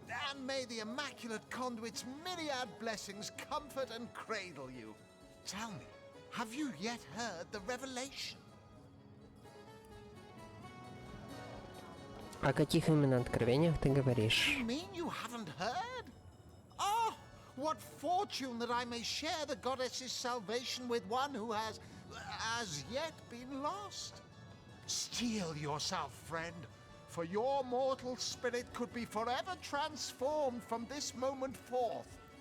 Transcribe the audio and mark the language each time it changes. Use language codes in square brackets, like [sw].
[en] And may the Immaculate Conduit's myriad blessings comfort and cradle you. Tell me, have you yet heard the revelation? [ru] О каких именно откровениях ты говоришь? [en] You mean you haven't heard? Oh, what fortune that I may share the goddess's salvation with one who has, as yet, been lost. Steel yourself, friend, for your mortal spirit could be forever transformed from this moment forth.